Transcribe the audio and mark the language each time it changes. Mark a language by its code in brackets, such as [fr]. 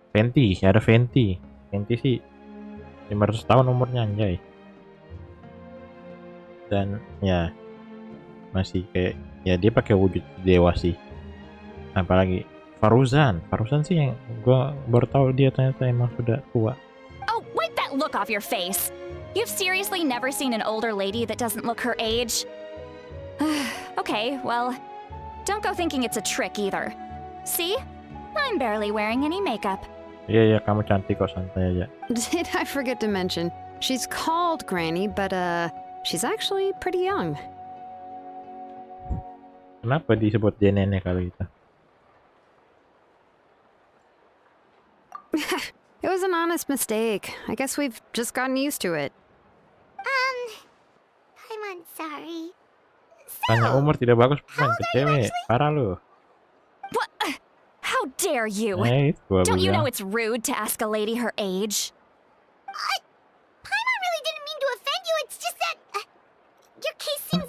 [id] Venti sih 500 tahun umurnya, anjay. Dan ya masih kayak ya dia pakai wujud dewa sih. Apalagi Faruzan sih yang gua baru tahu dia ternyata emang sudah tua. [en] Oh, wipe that look off your face! You've seriously never seen an older lady that doesn't look her age? Okay, well, don't go thinking it's a trick either. See? I'm barely wearing any makeup. [id] Iya, kamu cantik kok, santai aja. [en] Did I forget to mention, she's called Granny, but she's actually pretty young. [id] Kenapa disebut dia nenek kali itu? [en] It was an honest mistake. I guess we've just gotten used to it. I'm sorry. [id] Tanya umur tidak bagus bukan ke cewek. Parah lu. [en] What? How dare you? [id] Itu gua [en] Don't you [id] bilang. [en] know it's rude to ask a lady her age? Paimon really didn't mean to offend you. It's just that your case seems